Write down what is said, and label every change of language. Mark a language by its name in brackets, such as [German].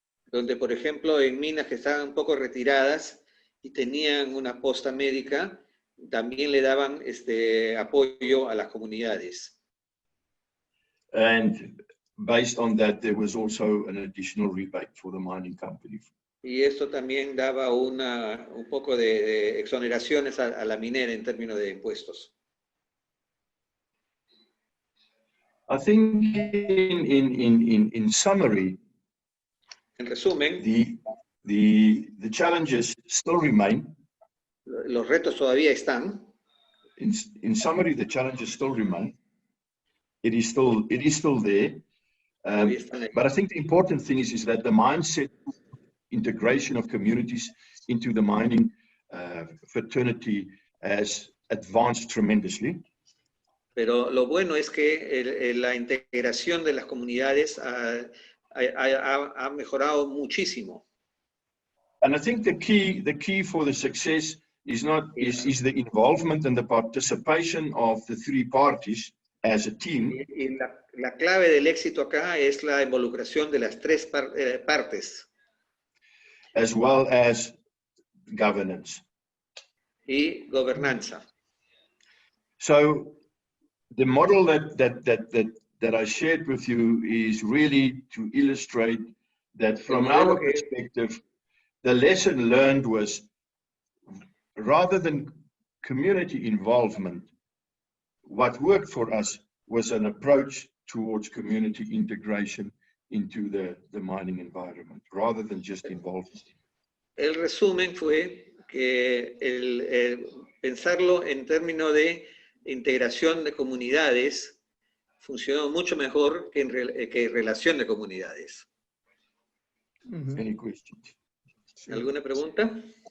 [Spanish] Donde, por ejemplo, en minas que estaban un poco retiradas y tenían una posta médica, también le daban apoyo a las comunidades. [English] And based on that, there was also an additional rebate for the mining company. [Spanish] Y esto también daba un poco de exoneraciones a la minera en términos de impuestos. [English] I think in summary, [Spanish] en resumen, [English] the challenges still remain. [Spanish] Los retos todavía están. [English] In summary, the challenges still remain. It is still there. But I think the important thing is that the mindset integration of communities into the mining fraternity has advanced tremendously. [Spanish] Pero lo bueno es que la integración de las comunidades ha mejorado muchísimo. [English] And I think the key for the success is the involvement and the participation of the three parties as a team. [Spanish] Y la clave del éxito acá es la involucración de las tres partes. [English] As well as governance. [Spanish] Y gobernanza. [English] So the model that I shared with you is really to illustrate that from our perspective, the lesson learned was rather than community involvement, what worked for us was an approach towards community integration into the mining environment, rather than just involvement. [Spanish] El resumen fue que pensarlo en términos de integración de comunidades funcionó mucho mejor que relación de comunidades. [English] Any questions? [Spanish] ¿Alguna pregunta?